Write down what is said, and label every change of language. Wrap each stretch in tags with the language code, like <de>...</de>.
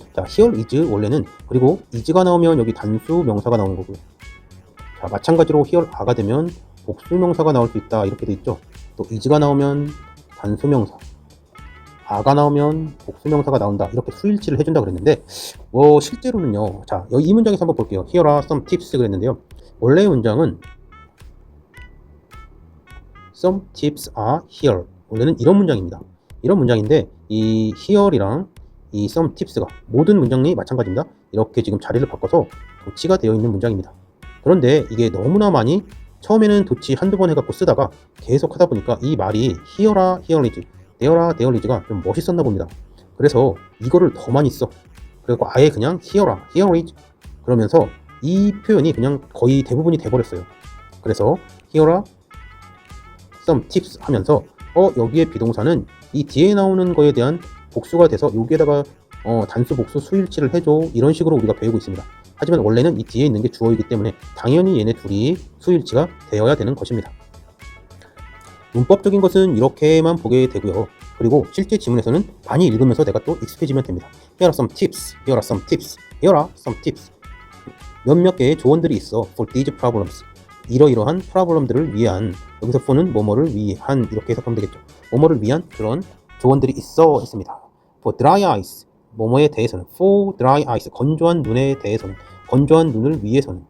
<ko>자, here is 원래는, 그리고 is가 나오면 여기 단수 명사가 나오는 거고요. 자, 마찬가지로 here are가 되면 복수 명사가 나올 수 있다 이렇게 돼 있죠. 또 is가 나오면 단수 명사, a가 나오면 복수 명사가 나온다 이렇게 수일치를 해준다 그랬는데 실제로는요. 자, 여기 이 문장에서 한번 볼게요.</ko> <en>Here are some tips</en> <ko>그랬는데요. 원래의 문장은</ko> <en>some tips are here.</en> <ko>원래는 이런 문장입니다. 이런 문장인데 이 here이랑 이 some tips가 모든 문장이 마찬가지입니다. 이렇게 지금 자리를 바꿔서 도치가 되어 있는 문장입니다. 그런데 이게 너무나 많이 처음에는 도치 한두 번 해갖고 쓰다가 계속 하다 보니까 이 말이 here라, here is, there is가 좀 멋있었나 봅니다. 그래서 이거를 더 많이 써. 그리고 아예 그냥 here is 그러면서 이 표현이 그냥 거의 대부분이 돼버렸어요. 그래서 here some tips 하면서 여기에 비동사는 이 뒤에 나오는 거에 대한 복수가 돼서 여기에다가 단수 복수 수일치를 해줘, 이런 식으로 우리가 배우고 있습니다. 하지만 원래는 이 뒤에 있는 게 주어이기 때문에 당연히 얘네 둘이 수일치가 되어야 되는 것입니다. 문법적인 것은 이렇게만 보게 되고요. 그리고 실제 지문에서는 많이 읽으면서 내가 또 익숙해지면 됩니다.</ko> <en>Here are some tips, here are some tips, here are some tips.</en> <ko>몇몇 개의 조언들이 있어.</ko> <en>For these problems.</en> <ko>이러이러한 프로블럼들을 위한, 여기서 for는 뭐뭐를 위한, 이렇게 해석하면 되겠죠. 뭐뭐를 위한 그런 조언들이 있어 했습니다.</ko> <en>For dry eyes.</en> <ko>뭐뭐에 대해서는.</ko> <en>For dry eyes.</en> <ko>건조한 눈에 대해서는. 건조한 눈을 위해서는.</ko>